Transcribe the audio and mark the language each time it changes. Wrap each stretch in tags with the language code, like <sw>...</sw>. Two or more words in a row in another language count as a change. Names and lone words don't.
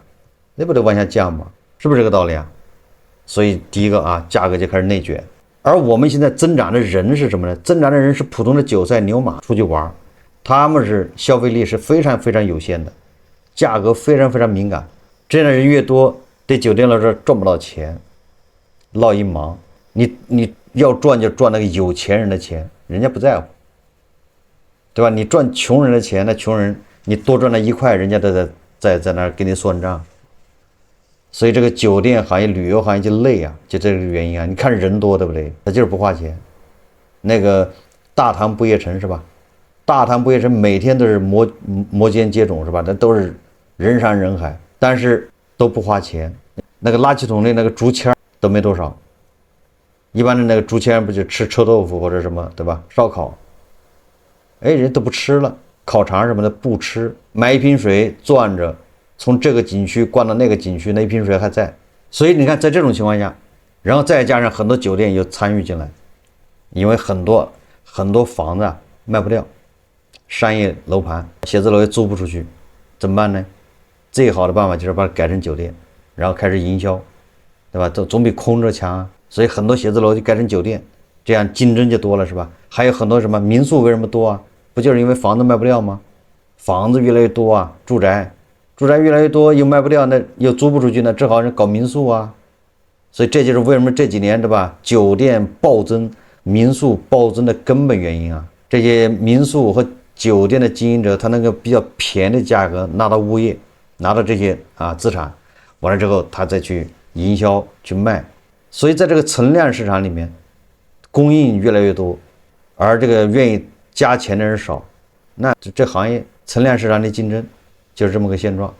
<zh>那不得往下降嗎？是不是這個道理啊？所以第一個啊，價格就開始內卷。而我們現在增長的人是什麼呢？增長的人是普通的韭菜牛馬出去玩，他們是消費力是非常非常有限的，價格非常非常敏感。這樣的人越多，對酒店來說賺不到錢，落一忙。你要賺就賺那個有錢人的錢，人家不在乎，對吧？你賺窮人的錢，那窮人你多賺了1塊，人家都在那兒給你算賬。所以這個酒店行業、旅遊行業就累啊，就這個原因啊。你看人多，對不對？ 他就是不花錢。那個大唐不夜城是吧？大唐不夜城每天都是摩肩接踵是吧？那都是人山人海，但是都不花錢。那個垃圾桶裡那個竹籤都沒多少。一般的那個竹籤不就吃臭豆腐或者什麼，對吧？燒烤，哎，人都不吃了，烤腸什麼的不吃，買一瓶水攥着，從這個景區逛到那個景區，那一瓶水還在。所以你看，在這種情況下，然後再加上很多酒店又參與進來，因為很多房子啊賣不掉，商業樓盤、寫字樓也租不出去，怎麼辦呢？最好的辦法就是把它改成酒店，然後開始營銷，對吧？總比空着強啊。所以很多寫字樓就改成酒店，這樣競爭就多了，是吧？還有很多什麼民宿為什麼多啊？不就是因為房子賣不掉嗎？房子越來越多啊，住宅越來越多，又賣不掉，那又租不出去，那只好是搞民宿啊。所以這就是為什麼這幾年，對吧？酒店暴增，民宿暴增的根本原因啊。這些民宿和酒店的經營者，他那個比較便宜的價格拿到物業，拿到這些資產，完了之後他再去營銷去賣。所以在這個存量市場裡面，供應越來越多，而這個願意加錢的人少，那這行業存量市場的競爭就是這麼個現狀。</zh>